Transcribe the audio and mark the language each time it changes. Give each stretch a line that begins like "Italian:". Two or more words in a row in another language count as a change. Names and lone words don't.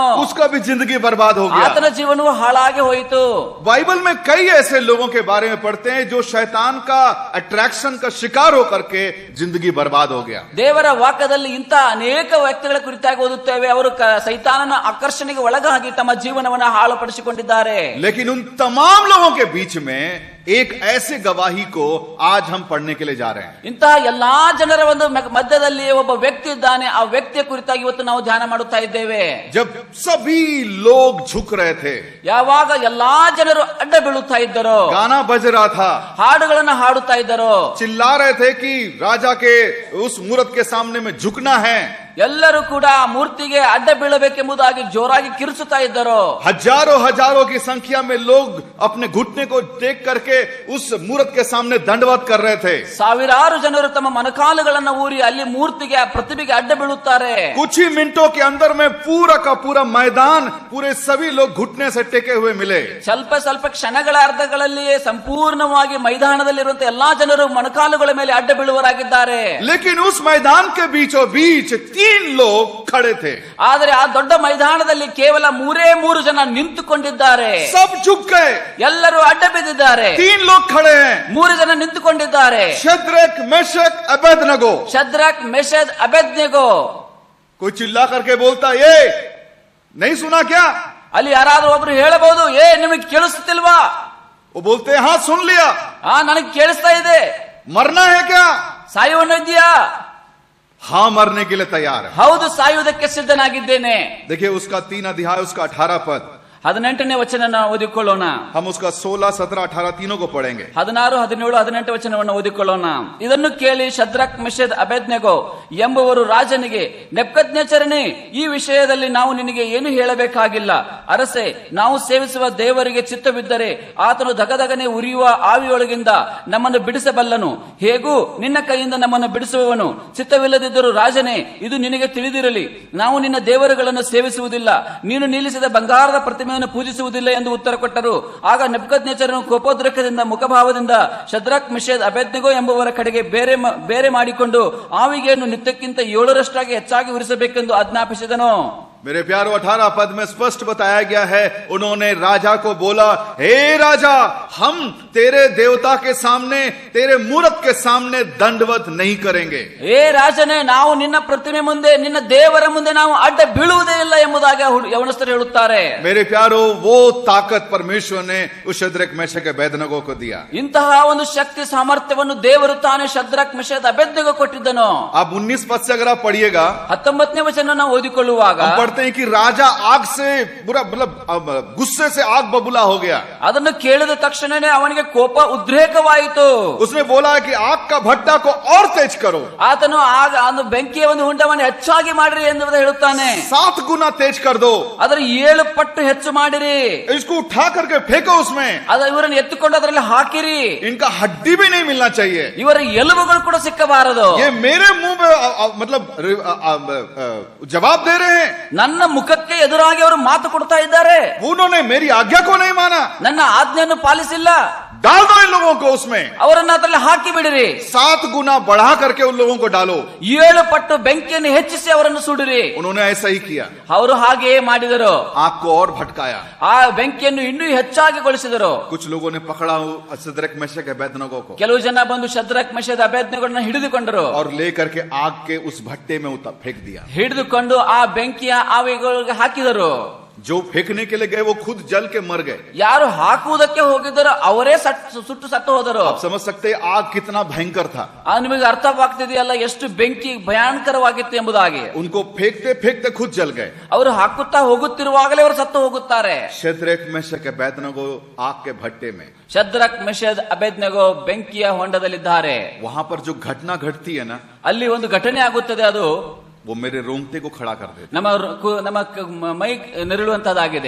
Hindi: उसका भी जिंदगी बर्बाद हो गया.
Kannada: ಆತನ ಜೀವನವು ಹಾಳಾಗಿ ಹೋಯಿತು.
Hindi: बाइबल में कई ऐसे लोगों के बारे में पढ़ते हैं जो शैतान का अट्रैक्शन का शिकार होकर के जिंदगी बर्बाद हो गया.
Kannada: ದೇವರ ವಾಕ್ಯದಲ್ಲಿ ಇಂಥ ಅನೇಕ ವ್ಯಕ್ತಿಗಳ ಕುರಿತಾಗಿ ಓದುತ್ತೇವೆ. ಅವರು ಸೈತಾನನ ಆಕರ್ಷಣೆಗೆ ಒಳಗಾಗಿ ತಮ್ಮ ಜೀವನವನ್ನು ಹಾಳುಪಡಿಸಿಕೊಂಡಿದ್ದಾರೆ.
Hindi: लेकिन उन तमाम लोगों के बीच में एक ऐसे गवाही को आज हम पढ़ने के लिए जा रहे हैं.
Kannada: ಇಂತಹ ಎಲ್ಲಾ ಜನರ ಒಂದು ಮಧ್ಯದಲ್ಲಿ ಒಬ್ಬ ವ್ಯಕ್ತಿ ಇದ್ದಾನೆ. ಆ ವ್ಯಕ್ತಿಯ ಕುರಿತಾಗಿ ಇವತ್ತು ನಾವು ಧ್ಯಾನ ಮಾಡುತ್ತಾ ಇದ್ದೇವೆ.
Hindi: जब सभी लोग झुक रहे थे,
Kannada: ಯಾವಾಗ ಎಲ್ಲಾ ಜನರು ಅಡ್ಡ ಬೀಳುತ್ತಾ ಇದ್ದರೋ,
Hindi: गाना बज रहा था,
Kannada: ಹಾಡುಗಳನ್ನು ಹಾಡುತ್ತಾ ಇದ್ದರೋ,
Hindi: चिल्ला रहे थे कि राजा के उस मूर्त के सामने में झुकना है,
Kannada: ಎಲ್ಲರೂ ಕೂಡ ಮೂರ್ತಿಗೆ ಅಡ್ಡ ಬೀಳಬೇಕೆಂಬುದಾಗಿ ಜೋರಾಗಿ ಕಿರಿಸುತ್ತಾ ಇದ್ದರು.
Hindi: हजारों हजारों की संख्या में लोग अपने घुटने को टेक करके उस मूर्त के सामने दंडवत कर रहे थे.
Kannada: ಸಾವಿರಾರು ಜನರು ತಮ್ಮ ಮೊಣಕಾಲುಗಳನ್ನು ಊರಿ ಅಲ್ಲಿ ಮೂರ್ತಿಗೆ ಆ ಪ್ರತಿಮೆಗೆ ಅಡ್ಡ ಬೀಳುತ್ತಾರೆ.
Hindi: कुछ ही मिनटों के अंदर में पूरा का पूरा मैदान, पूरे सभी लोग घुटने से टेके हुए मिले.
Kannada: ಸ್ವಲ್ಪ ಸ್ವಲ್ಪ ಕ್ಷಣಗಳ ಅರ್ಧಗಳಲ್ಲಿಯೇ ಸಂಪೂರ್ಣವಾಗಿ ಮೈದಾನದಲ್ಲಿರುವಂತಹ ಎಲ್ಲಾ ಜನರು ಮೊಣಕಾಲುಗಳ ಮೇಲೆ ಅಡ್ಡ ಬೀಳುವರಾಗಿದ್ದಾರೆ.
Hindi: लेकिन उस मैदान के बीचों बीच 3 लोग खड़े थे.
Kannada: ಆದರೆ ಆ ದೊಡ್ಡ ಮೈದಾನದಲ್ಲಿ ಕೇವಲ 3 ಜನ ನಿಂತುಕೊಂಡಿದ್ದಾರೆ.
Hindi: सब झुक गए,
Kannada: ಎಲ್ಲರೂ ಅಡ್ಡ ಬಿದ್ದಿದ್ದಾರೆ.
Hindi: 3 लोग खड़े हैं,
Kannada: 3 ಜನ ನಿಂತುಕೊಂಡಿದ್ದಾರೆ.
Hindi: शद्रक मेशक अबेदनगो.
Kannada: ಶದ್ರಕ್ ಮೆಷದ್ ಅಬೇದ್ನೆಗೋ.
Hindi: कोई चिल्ला करके बोलता, ये नहीं सुना क्या?
Kannada: ಅಲ್ಲಿ ಯಾರಾದ್ರೂ ಒಬ್ರು ಹೇಳಬಹುದು, ನಿಮಗೆ ಕೇಳಿಸುತ್ತಿಲ್ವಾ?
Hindi: वो बोलते हैं, हाँ सुन लिया.
Kannada: ನನಗೆ ಕೇಳಿಸ್ತಾ ಇದೆ.
Hindi: मरना है क्या?
Kannada: ಸಾಯುವನು ಇದೆಯಾ?
Hindi: हाँ मरने के लिए तैयार है.
Kannada: ಹೌದು, ಸಾಯುವುದಕ್ಕೆ ಸಿದ್ಧನಾಗಿದ್ದೇನೆ.
Hindi: देखिए उसका 3 अध्याय उसका 18 पद,
Kannada: 18ನೇ ವಚನ ಓದಿಕೊಳ್ಳೋಣ.
Hindi: हम उसका 16, 17, 18 तीनों को पढ़ेंगे.
Kannada: 16, 17, 18 ವಚನವನ್ನು ಓದಿಕೊಳ್ಳೋಣ. ಇದನ್ನು ಕೇಳಿ ಶದ್ರಕ್ ಮೆಷದ್ ಅಬೇದ್ನೆಗೋ ಎಂಬುವರು ರಾಜನಿಗೆ, ನೆಬೂಕದ್ನೆಚ್ಚರನೇ, ಈ ವಿಷಯದಲ್ಲಿ ನಾವು ನಿನಗೆ ಏನು ಹೇಳಬೇಕಾಗಿಲ್ಲ. ಅರಸೆ, ನಾವು ಸೇವಿಸುವ ದೇವರಿಗೆ ಚಿತ್ತವಿದ್ದರೆ ಆತನು ದಗದಗನೆ ಉರಿಯುವ ಆವಿಯೊಳಗಿಂದ ನಮ್ಮನ್ನು ಬಿಡಿಸಬಲ್ಲನು. ಹೇಗೂ ನಿನ್ನ ಕೈಯಿಂದ ನಮ್ಮನ್ನು ಬಿಡಿಸುವವನು. ಚಿತ್ತವಿಲ್ಲದಿದ್ದರೂ ರಾಜನೇ, ಇದು ನಿನಗೆ ತಿಳಿದಿರಲಿ, ನಾವು ನಿನ್ನ ದೇವರುಗಳನ್ನು ಸೇವಿಸುವುದಿಲ್ಲ, ನೀನು ನಿಲ್ಲಿಸಿದ ಬಂಗಾರದ ಪ್ರತಿಮೆಯನ್ನು ಪೂಜಿಸುವುದಿಲ್ಲ ಎಂದು ಉತ್ತರ ಕೊಟ್ಟರು. ಆಗ ನೆಬೂಕದ್ನೆಚ್ಚರನು ಕೋಪೋದ್ರೇಕದಿಂದ ಮುಖಭಾವದಿಂದ ಶದ್ರಕ್ ಮೆಷದ್ ಅಬೇದ್ನೆಗೋ ಎಂಬುವರ ಕಡೆಗೆ ಬೇರೆ ಮಾಡಿಕೊಂಡು ಆವಿಗೆಯನ್ನು ನಿತ್ಯಕ್ಕಿಂತ 7ರಷ್ಟಾಗಿ ಹೆಚ್ಚಾಗಿ ಉರಿಸಬೇಕೆಂದು ಆಜ್ಞಾಪಿಸಿದನು.
Hindi: मेरे प्यारो 18 पद में स्पष्ट बताया गया है, उन्होंने राजा को बोला, हे राजा, हम तेरे देवता के सामने, तेरे मूरत के सामने दंडवत नहीं करेंगे।
Kannada: ಏ ರಾಜನೇ, ನಾವು ನಿನ್ನ ಪ್ರತಿಮೆ ಮುಂದೆ, ನಿನ್ನ ದೇವರ ಮುಂದೆ ನಾವು ಅಡ್ಡ ಬೀಳುವುದೇ ಇಲ್ಲ ಎಂಬುದಾಗಿ ಯವನಸ್ಥರು ಹೇಳುತ್ತಾರೆ.
Hindi: मेरे प्यारो, वो ताकत परमेश्वर ने उस शद्रक मेशक अबेदनगो को दिया.
Kannada: ಇಂತಹ ಒಂದು ಶಕ್ತಿ ಸಾಮರ್ಥ್ಯವನ್ನು ದೇವರು ತಾನೇ ಶದ್ರಕ್ ಮೆಷಕ್ ಅಬೇದ್ನೆಗೋ ಕೊಟ್ಟಿದ್ದನು.
Hindi: अब 19 पद से अगर आप पढ़िएगा,
Kannada: 19ನೇ ವಚನ ನಾವು ಓದಿಕೊಳ್ಳುವಾಗ
Hindi: हम पढ़ते हैं कि राजा आग से बुरा, मतलब गुस्से से आग बबूला हो गया.
Kannada: ಅದನ್ನು ಕೇಳಿದ ತಕ್ಷಣನೇ ಅವನಿಗೆ ಕೋಪ ಉದ್ರೇಕವಾಯಿತು.
Hindi: उसने बोला कि आग का भट्टा को और तेज करो.
Kannada: ಆತನು ಆಗ ಒಂದು ಬೆಂಕಿಯ ಒಂದು ಹುಂಡವನ್ನು ಹೆಚ್ಚಾಗಿ ಮಾಡಿರಿ ಎಂದು ಹೇಳುತ್ತಾನೆ.
Hindi: 7 गुना तेज कर दो.
Kannada: ಅದರ 7 ಪಟ್ಟು ಹೆಚ್ಚು ಮಾಡಿರಿ.
Hindi: इसको उठा करके फेंको उसमें.
Kannada: ಇವರನ್ನು ಎತ್ತುಕೊಂಡು ಅದರಲ್ಲಿ ಹಾಕಿರಿ.
Hindi: इनका हड्डी भी नहीं मिलना चाहिए.
Kannada: ಇವರ ಎಲುಬುಗಳು ಕೂಡ ಸಿಕ್ಕಬಾರದು.
Hindi: ये मेरे मुंह पे मतलब जवाब दे रहे हैं.
Kannada: ನನ್ನ ಮುಖಕ್ಕೆ ಎದುರಾಗಿ ಅವರು ಮಾತು ಕೊಡ್ತಾ ಇದ್ದಾರೆ.
Hindi: उन्होंने मेरी आज्ञा को नहीं माना.
Kannada: ನನ್ನ ಆಜ್ಞೆಯನ್ನು ಪಾಲಿಸಿಲ್ಲ.
Hindi: डाल दो इन लोगों को उसमें.
Kannada: ಅವರನ್ನ ಅದರಲ್ಲಿ ಹಾಕಿ ಬಿಡಿರಿ.
Hindi: 7 गुना बढ़ा करके उन लोगों को डालो.
Kannada: 7 ಪಟ್ಟು ಬೆಂಕಿಯನ್ನು ಹೆಚ್ಚಿಸಿ ಅವರನ್ನು ಸುಡಿರಿ.
Hindi: उन्होंने ऐसा ही किया.
Kannada: ಅವರು ಹಾಗೆಯೇ ಮಾಡಿದರು.
Hindi: आग को और भटकाया.
Kannada: ಆ ಬೆಂಕಿಯನ್ನು ಇನ್ನೂ ಹೆಚ್ಚಾಗಿ ಗೊಳಿಸಿದರು.
Hindi: कुछ लोगों ने पकड़ा शद्रक मेशक अबेदनगो को.
Kannada: ಕೆಲವು ಜನ ಬಂದು ಶದ್ರಕ್ ಮೆಷಕ್ ಅಬೇದ್ನೆಗೋಗಳನ್ನು ಹಿಡಿದುಕೊಂಡರು.
Hindi: और लेकर के आग के उस भट्टे में फेंक दिया.
Kannada: ಹಿಡಿದುಕೊಂಡು ಆ ಬೆಂಕಿಯ ಆವಿಗಳಿಗೆ ಹಾಕಿದರು.
Hindi: जो फेंकने के लिए गए वो खुद जल के मर गए.
Kannada: ಯಾರು ಹಾಕುವುದಕ್ಕೆ ಹೋಗಿದ್ದರೋ ಅವರೇ ಸುಟ್ಟು ಸತ್ತು ಹೋದರು.
Hindi: आप समझ सकते हैं आग कितना भयंकर था.
Kannada: ನಿಮಗೆ ಅರ್ಥವಾಗ್ತಿದೆಯಲ್ಲ ಎಷ್ಟು ಬೆಂಕಿ ಭಯಂಕರವಾಗಿತ್ತು ಎಂಬುದಾಗಿ.
Hindi: उनको फेंकते फेंकते खुद जल गए.
Kannada: ಅವರು ಹಾಕುತ್ತಾ ಹೋಗುತ್ತಿರುವಾಗಲೇ ಅವರು ಸತ್ತು ಹೋಗುತ್ತಾರೆ.
Hindi: शद्रक मेशक अबेदनगो आग के भट्टे में.
Kannada: ಶದ್ರಕ್ ಮೆಷಕ್ ಅಬೇದ್ನೆಗೋ ಬೆಂಕಿಯ ಹೊಂಡದಲ್ಲಿದ್ದಾರೆ.
Hindi: वहां पर जो घटना घटती है ना,
Kannada: ಅಲ್ಲಿ ಒಂದು ಘಟನೆ ಆಗುತ್ತದೆ. ಅದು
Hindi: वो मेरे रोंगटे को खड़ा कर देते.
Kannada: ನಮ್ಮ ಮೈ ನೆರಳುವಂತದ್ದಾಗಿದೆ.